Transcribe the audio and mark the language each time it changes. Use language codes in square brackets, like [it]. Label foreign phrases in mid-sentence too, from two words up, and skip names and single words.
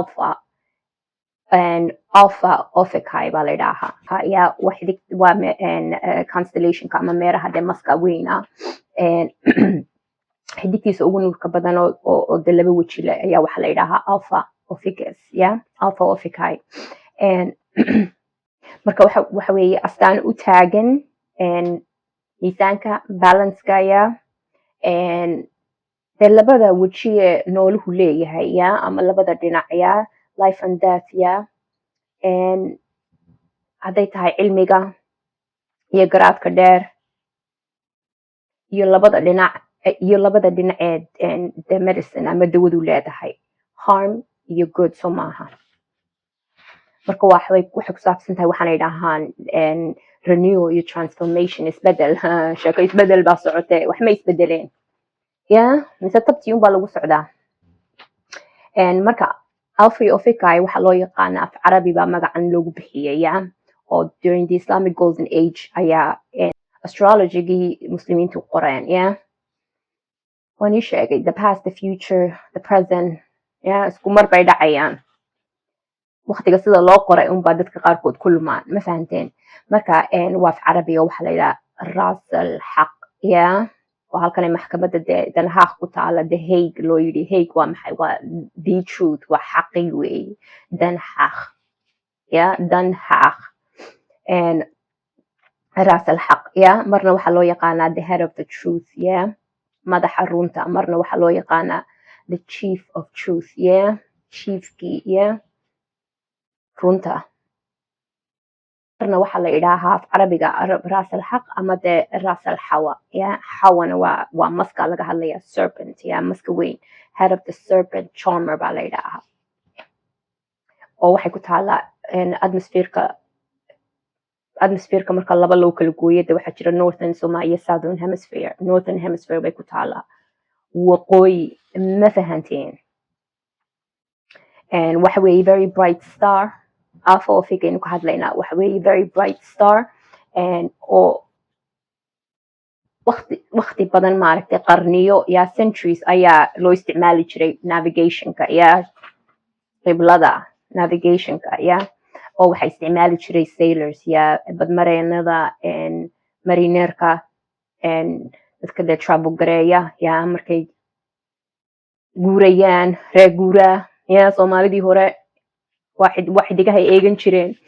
[so] alpha Ophiuchi baa la yidhaahaa waa constellationka ama meeraha dee maska weyna xidigtiisa ugu nuurka badan oo de laba weji leh ayaa waxaa la yidhaahaa alpha Ophiuchus alpha Ophiuchi marka waxa weeye astaan u taagan miisaanka balanceka dee labada wejiye nooluhu leeyahay ama labada dhinac [en] life and death [so] hadday tahay cilmiga iyo garaadka dheer iyo labada dhinaceed [en] the medicine [so] ama dawadu leedahay harm iyo good soo maaha marka waxay ku saabsan tahay waxaanay dhahaan renew iyo transformation isbedel sheeko isbedel baa socotay wax ma isbedeleen mise tabtii unbaa lagu socdaa marka alpha Ophiuchi waxaa loo yaqaana af carabi baa magacan loogu bixiyay oo [en] during the Islamic golden age [so] ayaa astrologygii muslimiintu qoreen waan ii sheegay [en] the past the future the present [so] isku mar bay dhacayaan waqtiga sida loo qoray unbaa dadka qaarkood ku lumaan ma fahanteen marka waa af carabi oo waxaa la yidhaha ras alxaq oo halkan maxkamadda Den Haag ku taala the Hague loo yidhi Hague waa maxay waa [en] the truth [so] waa xaqi weeye Den Haag Den Haag ras alxaq marna waxaa loo yaqaanaa [en] the head of the truth [so] madaxa runta marna waxaa loo yaqaanaa [en] the chief of truth [so] chiefkii runta marna waxaa la yidhaahaa af carabiga ras alxaq ama de ras alxawa xawana waa maska laga hadlaya serpent maska weyn [en] head of the serpent charmer [so] baa la yidhaahaa oo waxay ku taalaa atmosphereka marka laba loo kala gooyo de waxaa jira northern iyo [en] southern hemisphere northern hemisphere [so] bay ku taalaa waqooyi ma fahanteen waxa weeye [en] very bright star [so] alpha Ophiuchi aynu ka hadlaynaa waxa weeye [en] very bright star [so] oo waqti badan maaragtay qarniyo centuries ayaa loo isticmaali jiray navigationka qiblada navigationka oo waxaa isticmaali jiray sailors badmareenada marineerka dadka dee travel gareeya markay guurayaan reer guuraa soomaalidii hore waa xidigahay eegan jireen